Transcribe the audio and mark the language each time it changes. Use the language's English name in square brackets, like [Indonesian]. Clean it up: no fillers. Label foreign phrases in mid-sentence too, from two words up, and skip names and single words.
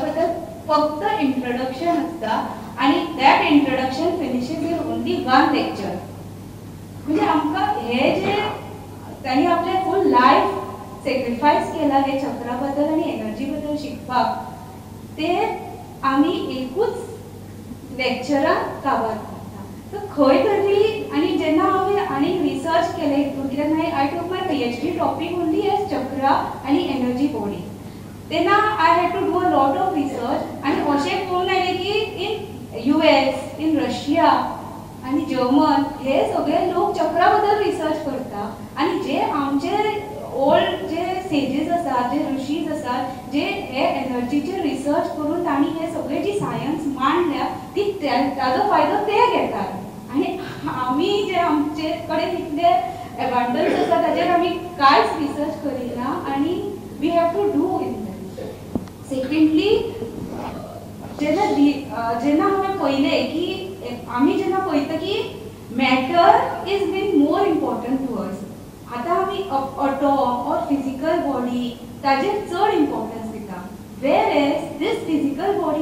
[Konkani] बद्दल फक्त इंट्रोडक्शन आसता आनी [English] that introduction finishes in only 1 lecture [Konkani] म्हणजे आमकां हे जे तांणी आपले [English] full life [Konkani] सॅक्रिफायस केला हे चक्रा बद्दल आनी एनर्जी बद्दल शिकपाक ते आमी एकूच लेक्चरान काबार करता सो खंय तरी आनी जेन्ना हांवें आनी रिसर्च केलें हितून कित्याक [English] I took my PhD topic only as [Konkani] चक्रा आनी एनर्जी बॉडी तेन्ना [English] I had to do a lot of research [Konkani] आनी अशें पळोवन आयलें की [English] in US in [Konkani] रशिया आनी जर्मन हे सगळे लोक चक्रा बद्दल रिसर्च करता आनी जे आमचे ओल्ड जे सेजीस आसात जे ऋषीज आसात जे हे एनर्जीचे रिसर्च करून तांणी हे सगळे जी सायन्स मांडल्या ती ताजो फायदो ते घेतात आनी आमी जे आमचे कडेन इतले एडवांटेज आसा ताजेर आमी कांयच रिसर्च करिना आनी [English] we have to do in that secondly [Konkani] जेन्ना हांवें पळयलें की आमी जेन्ना पळयता की [English] matter is been more important to us [Konkani] आतां आमी [English] atom or physical body [Konkani] ताजेर चड इम्पॉर्टन्स दिता [English] whereas this physical body